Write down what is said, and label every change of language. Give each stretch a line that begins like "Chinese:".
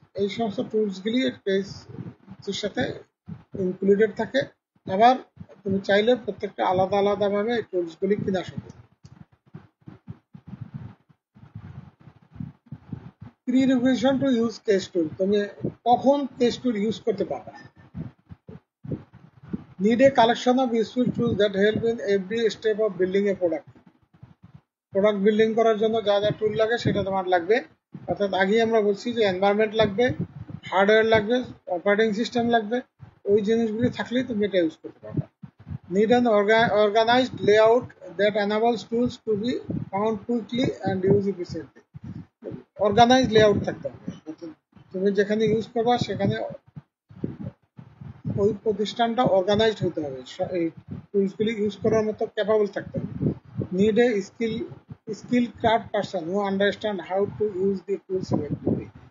Bangla: এই সমস্ত টুলসগুলি কেসের সাথে ইনক্লুডেড থাকে। আবার তুমি চাইলে প্রত্যেকটা আলাদা আলাদাভাবে এই টুলসগুলি কিনা সম্ভব।
English: prerequisition to use case tool,
Bangla: তুমি কখন কেস টুল ইউজ করতে পারবে।
English: Need a collection of useful tools that help in every step of building a product.
Bangla: Product building করার জন্য যা যা টুল লাগে সেটা তোমার লাগবে। অর্থাৎ আগেই আমরা বলছি যে এনভায়রনমেন্ট লাগবে, হার্ডওয়্যার লাগবে, অপারেটিং সিস্টেম লাগবে। ওই জিনিসগুলি থাকলেই তুমি এটা ইউজ করতে পারবে।
English: Need an organized layout that enables tools to be found quickly and use efficiently.
Bangla: Organised layout থাকতে হবে। তুমি যেখানে ইউজ করবা সেখানে ওই প্রতিষ্ঠানটা অর্গানাইজড হতে হবে, এই টুলসগুলি ইউজ করার মতো ক্যাপাবল থাকতে হবে।
English: Need a skill craft person who understand how to use the tools effectively.